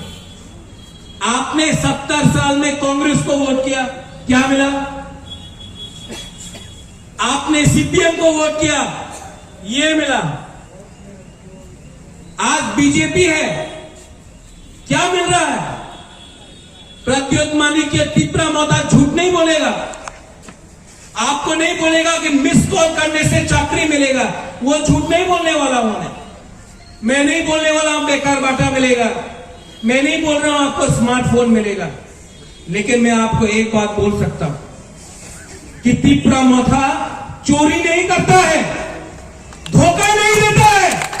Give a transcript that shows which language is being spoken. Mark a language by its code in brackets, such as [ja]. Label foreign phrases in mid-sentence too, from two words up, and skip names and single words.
[hi] आपने 70 साल में कांग्रेस को वोट किया, क्या मिला? आपने सीपीएम को वोट किया, ये मिला। आज बीजेपी है, क्या मिल रहा है? प्रद्योत मानिक्य तिप्रा मोथा झूठ नहीं बोलेगा। आपको नहीं बोलेगा कि मिस कॉल करने से चाकरी मिलेगा, वो झूठ नहीं बोलने वाला हूं मैं नहीं बोलने वाला हूं बेकार बाटा मिलेगा, मैं नहीं बोल रहा हूं आपको स्मार्टफोन मिलेगा। लेकिन मैं आपको एक बात बोल सकता हूं कि तिपरा मोथा चोरी नहीं करता है, धोखा नहीं देता है।